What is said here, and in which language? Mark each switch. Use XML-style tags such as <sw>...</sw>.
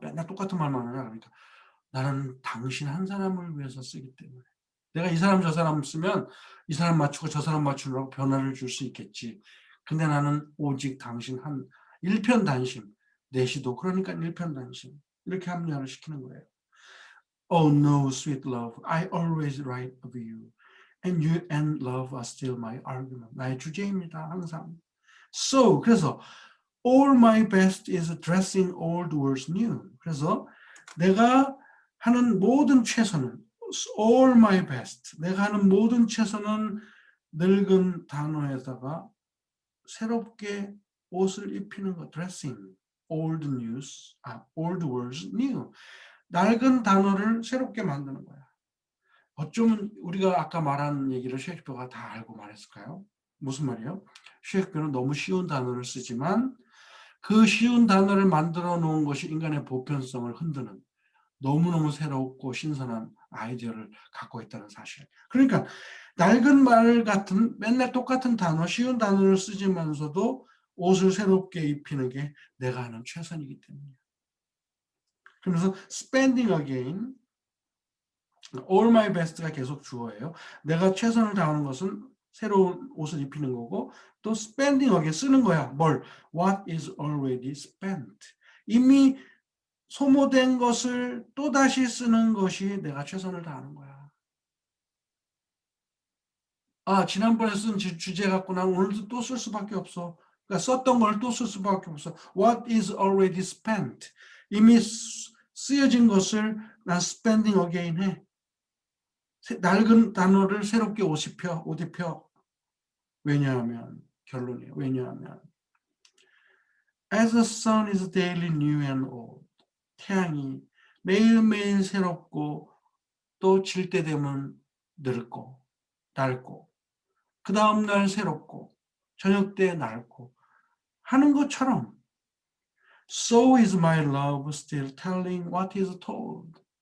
<ko>맨날 똑같은 말만 하냐? 그러니까 나는 당신 한 사람을 위해서 쓰기 때문에. 내가 이 사람 저 사람 쓰면 이 사람 맞추고 저 사람 맞추려고 변화를 줄 수 있겠지. 근데 나는 오직 당신 한 일편단심. 내시도 그러니까 일편단심. 이렇게 합리화를 시키는 거예요.</ko> <en>Oh no, sweet love, I always write of you. And you and love are still my argument.</en> <ko>나의 주제입니다. 항상.</ko> <en>So,</en> <ko>그래서</ko> <en>all my best is dressing old words new.</en> <ko>그래서 내가 하는 모든 최선은</ko> <en>all my best.</en> <ko>내가 하는 모든 최선은 늙은 단어에다가 새롭게 옷을 입히는 것.</ko> <en>dressing old news, old words new.</en> <ko>낡은 단어를 새롭게 만드는 거야. 어쩌면 우리가 아까 말한 얘기를 셰익스피어가 다 알고 말했을까요? 무슨 말이에요? 셰익스피어는 너무 쉬운 단어를 쓰지만 그 쉬운 단어를 만들어 놓은 것이 인간의 보편성을 흔드는 너무너무 새롭고 신선한 아이디어를 갖고 있다는 사실. 그러니까 낡은 말 같은 맨날 똑같은 단어, 쉬운 단어를 쓰지만서도 옷을 새롭게 입히는 게 내가 하는 최선이기 때문이에요. 그러면서</ko> <en>spending again, all my best</en> <ko>가 계속 주어예요. 내가 최선을 다하는 것은 새로운 옷을 입히는 거고 또</ko> <en>spending again</en> <ko>쓰는 거야. 뭘?</ko> <en>What is already spent.</en> <ko>이미 소모된 것을 또다시 쓰는 것이 내가 최선을 다하는 거야. 지난번에 쓴 주제 갖고 난 오늘도 또 쓸 수밖에 없어. 그러니까 썼던 걸 또 쓸 수밖에 없어.</ko> <en>What is already spent.</en> <ko>이미 쓰여진 것을 난</ko> <en>spending again</en> <ko>해. 낡은 단어를 새롭게 옷 입혀. 왜냐하면, 결론이에요. 왜냐하면,</ko> <en>as the sun is daily new and old.</en> <ko>태양이 매일매일 새롭고 또 질 때 되면 늙고 낡고 그 다음날 새롭고 저녁 때 낡고 하는 것처럼</ko> <en>So is my love still telling what is told.</en>